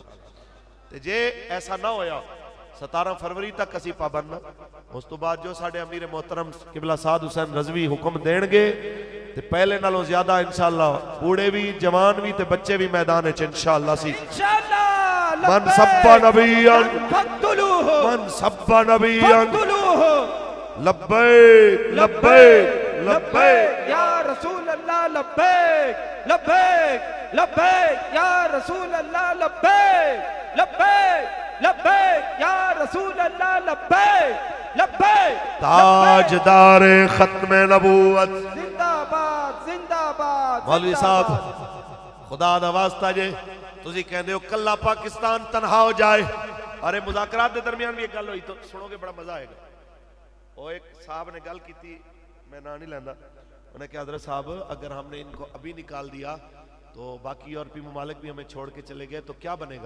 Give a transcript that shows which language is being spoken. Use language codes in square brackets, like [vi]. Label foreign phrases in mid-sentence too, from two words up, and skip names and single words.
[pa] تے جے ایسا نہ ہویا 17 فروری تک اسیں پابند نا، اس توں بعد جو ساڈے امیر محترم قبلہ سعد حسین رضوی حکم دینگے تے پہلے نالوں زیادہ ان شاء اللہ بوڑھے بھی جوان بھی تے بچے بھی میدان وچ ان شاء اللہ سی. [ar] من سب نبيا من سب نبيا لبيك لبيك لبيك लब्बैक يا رسول الله لبيك لبيك لبيك يا رسول الله لبيك لبيك لبيك يا رسول الله لبيك لبيك. [ur] تاجدارِ ختمِ نبوت زندہ باد زندہ باد. [pa] مولوی صاحب خدا دا واسطہ جے تسی کہندے ہو کلا پاکستان تنہا ہو جائے, [ur] ارے مذاکرات کے درمیان بھی ایک گل ہوئی تو سنو گے بڑا مزا آئے گا. وہ ایک صاحب نے گل کی تھی, [pa] میں نا نہیں لیندا, [ur] انہیں کہا حضرت صاحب اگر ہم نے ان کو ابھی نکال دیا تو باقی یورپی ممالک بھی ہمیں چھوڑ کے چلے گئے تو کیا بنے گا.